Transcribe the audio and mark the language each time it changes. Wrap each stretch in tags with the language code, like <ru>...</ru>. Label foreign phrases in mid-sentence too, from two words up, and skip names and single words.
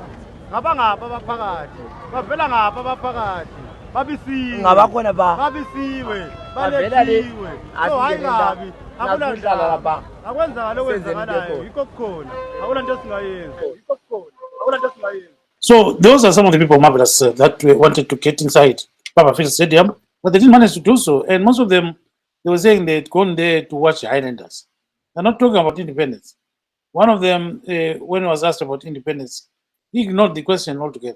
<nd>Ngabangapha abaphakathi. Bavela ngapha abaphakathi. Babisiwe. Ngabakhona ba. Babisiwe. Balethiwe. So hayi ngabi. Akudlala lapha. Akwenza lo wenzakalayo. Yikho kukhona. Akula nto singayenza. Yikho kukhona. Akula nto singayenza.</nd> <en>So those are some of the people, Marvelous, that wanted to get inside Barberfield Stadium, but they didn't manage to do so. And most of them, they were saying they'd gone there to watch Highlanders. They're not talking about independence. One of them, when he was asked about independence, he ignored the question altogether.</en>